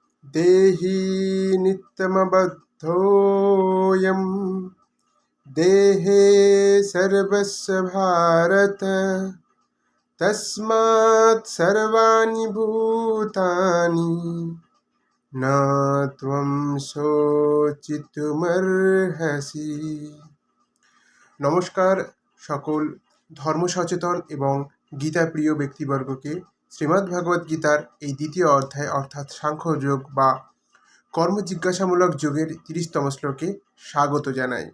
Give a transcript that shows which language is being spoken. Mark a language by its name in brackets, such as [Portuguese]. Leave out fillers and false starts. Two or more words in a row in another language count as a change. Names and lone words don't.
[Sanskrit] देहि नित्यमबद्धोऽयं देहे सर्वस्य भारत तस्मात् सर्वाणि भूतानि न त्वं শোচিতুমর্হসি। [Bangla] নমস্কার সকল ধর্ম সচেতন এবং গীতাপ্রিয় ব্যক্তিবর্গকে শ্রীমদ্ ভগবদ্ গীতার এই দ্বিতীয় অধ্যায় অর্থাৎ সাংখ্যযোগ বা কর্মজিজ্ঞাসামূলক যোগের ৩০তম শ্লোকে স্বাগত জানাই।